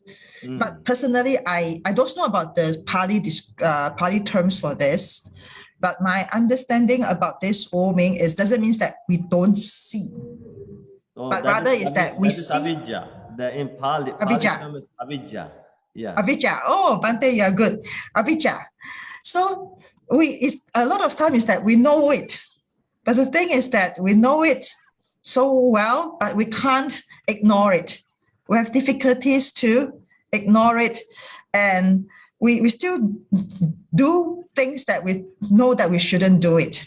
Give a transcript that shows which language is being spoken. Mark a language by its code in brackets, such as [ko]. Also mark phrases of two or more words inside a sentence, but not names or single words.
[en] But personally, I don't know about the Pali terms for this. But my understanding about this Wuming is doesn't mean that we don't see. So but rather is that we see avidya. In Pali term is avidya. Yeah. Avijja. Oh, Bante, you're good. Avijja. So a lot of time is that we know it. But the thing is that we know it so well, but we can't ignore it. We have difficulties to ignore it. And we still do things that we know that we shouldn't do it.